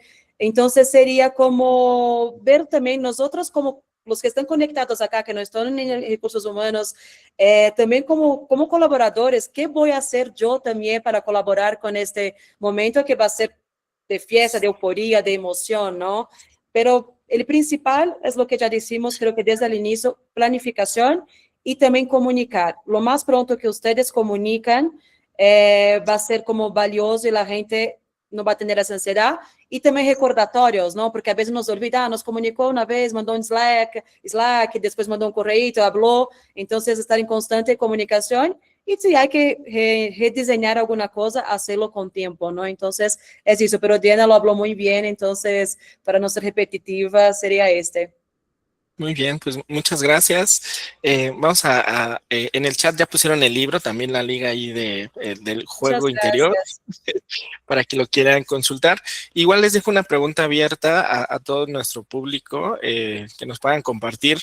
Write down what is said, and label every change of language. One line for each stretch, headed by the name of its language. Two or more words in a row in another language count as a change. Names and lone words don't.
Spanish: Entonces, sería como ver también nosotros como los que están conectados acá, que no están en recursos humanos, también como colaboradores, ¿qué voy a hacer yo también para colaborar con este momento que va a ser de fiesta, de euforia, de emoción, ¿no? Pero el principal es lo que ya decimos, creo que desde el inicio, planificación y también comunicar. Lo más pronto que ustedes comunican va a ser como valioso y la gente no va a tener esa ansiedad
Portuguese: E também recordatórios, não? Porque às vezes nos olvida, nos comunicou uma vez, mandou um Slack, depois mandou um correio, falou. Então, estar em constante comunicação. E se há que redesenhar alguma coisa, hacerlo com tempo, não? Então, é isso.
Spanish: Pero Diana lo habló muy bien,
Portuguese: então, para não ser repetitiva, seria este.
Spanish: Muy bien, pues muchas gracias. Vamos en el chat ya pusieron el libro, también la liga ahí del juego interior, para que lo quieran consultar. Igual les dejo una pregunta abierta a todo nuestro público, que nos puedan compartir.